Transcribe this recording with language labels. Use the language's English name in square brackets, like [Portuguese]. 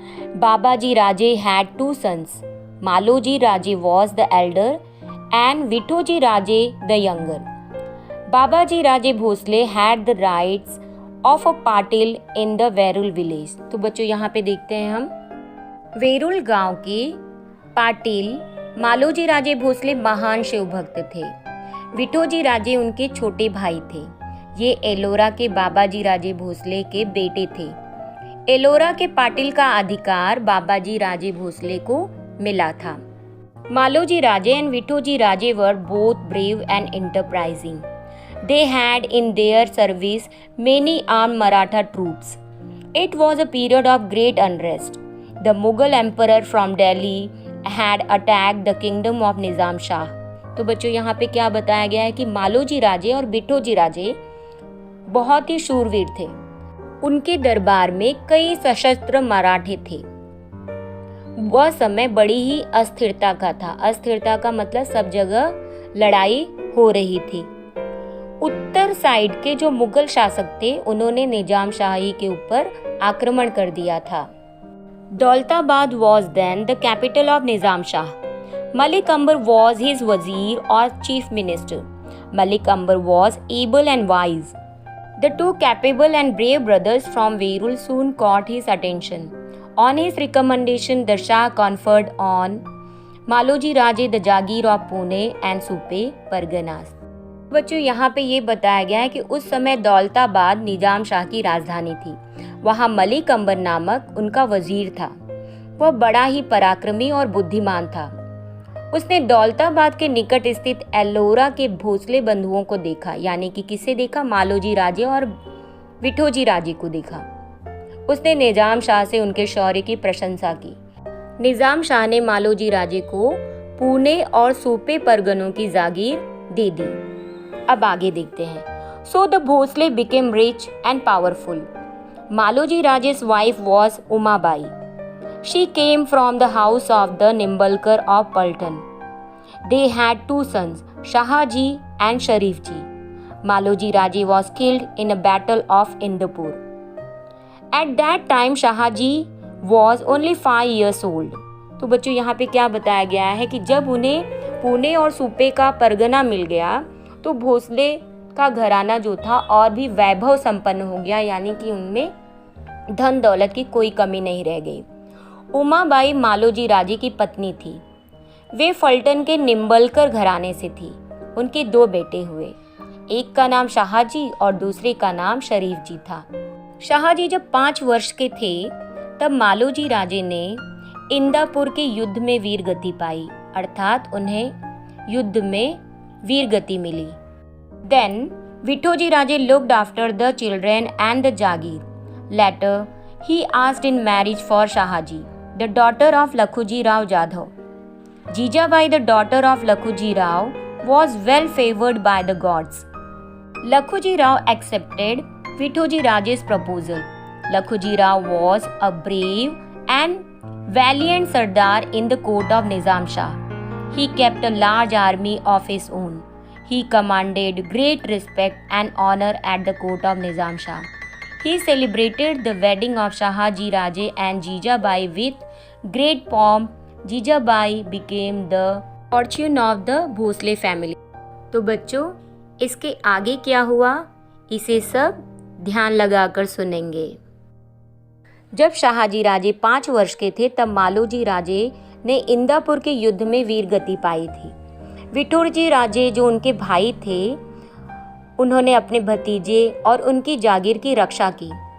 [English] Babaji Raje had two sons. Maloji Raje was the elder and Vithoji Raje the younger. Babaji Raje Bhosle had the rights of a patil in the Verul village. [Hindi] तो बच्चों यहाँ पे देखते हैं हम वेरुल गांव के पाटिल मालोजी राजे भोसले महान शिव भक्त थे। विठोजी राजे उनके छोटे भाई थे। ये एलोरा के बाबाजी राजे भोसले के बेटे थे। एलोरा के पाटिल का अधिकार बाबाजी राजे भोसले को मिला था। [English] Maloji Raje and Vithoji Raje were both brave and enterprising. They had in their service many armed Maratha troops. It was a period of great unrest. The Mughal emperor from Delhi had attacked the kingdom of Nizam Shah. [Hindi] तो बच्चों यहाँ पे क्या बताया गया है कि मालोजी राजे और विठोजी राजे बहुत ही शूरवीर थे। उनके दरबार में कई सशस्त्र मराठे थे। वह समय बड़ी ही अस्थिरता का था। अस्थिरता का मतलब सब जगह लड़ाई हो रही थी। उत्तर साइड के जो मुगल शासक थे उन्होंने निजाम शाही के ऊपर आक्रमण कर दिया था। [English] Daulatabad was then the capital of Nizam Shah. Malik Ambar was his wazir or chief minister. Malik Ambar was able and wise. The two capable and brave brothers from Verul soon caught his attention. On his recommendation, the Shah conferred on Maloji Raje the Jagir of Pune and Supe Parganas. [Hindi] बच्चों यहाँ पे ये बताया गया है कि उस समय दौलताबाद निजाम शाह की राजधानी थी। वहाँ मलिक अंबर नामक उनका वजीर था। वह बड़ा ही पराक्रमी और बुद्धिमान था। उसने दौलताबाद के निकट स्थित एल्लोरा के भोसले बंधुओं को देखा, यानी कि किसे देखा? मालोजी राजे और विठोजी राजे को देखा। उसने निजाम शाह से उनके शौर्य की प्रशंसा की। निजाम शाह ने मालोजी राजे को पुणे और सूपे परगनों की जागीर दे दी। अब आगे देखते हैं। [English] So the Bhosale became rich and powerful. Maloji Raje's wife was Umabai. She came from the house of the Nimbalkar of Paltan. They had two sons, Shahaji and Sharifji. Maloji Raje was killed in a battle of Indapur. At that time, Shahaji was only 5 years old. [Hindi] तो बच्चों यहाँ पे क्या बताया गया है कि जब उन्हें पुणे और सूपे का परगना मिल गया तो भोसले का घराना जो था और भी वैभव संपन्न हो गया, यानी कि उनमें धन दौलत की कोई कमी नहीं रह गई। उमाबाई मालोजी राजे की पत्नी थी। वे फल्टन के निम्बलकर घराने से थी। उनके 2 बेटे हुए, एक का नाम शाहजी और दूसरे का नाम शरीफ जी था। शाहजी जब 5 वर्ष के थे तब मालोजी राजे ने इंदापुर के युद्ध में वीर गति पाई, अर्थात उन्हें युद्ध में वीर गति मिली। [English] Then Vithoji Raje looked after the children and the Jagir. Later, he asked in marriage for Shahaji, the daughter of Lakhuji Rao Jadhav. Jijabai, the daughter of Lakhuji Rao, was well favored by the gods. Lakhuji Rao accepted Vithoji Raje's proposal. Lakhuji Rao was a brave and valiant Sardar in the court of Nizam Shah. He kept a large army of his own. He commanded great respect and honor at the court of Nizam Shah. He celebrated the wedding of Shahaji Raje and Jijabai with great pomp. Jijabai became the fortune of the Bhosle family. [Hindi] तो बच्चों इसके आगे क्या हुआ इसे सब ध्यान लगाकर सुनेंगे। जब शाहजी राजे 5 वर्ष के थे तब मालोजी राजे ने इंदापुर के युद्ध में वीर गति पाई थी। विठोजी राजे जो उनके भाई थे उन्होंने अपने भतीजे और उनकी जागीर की रक्षा की।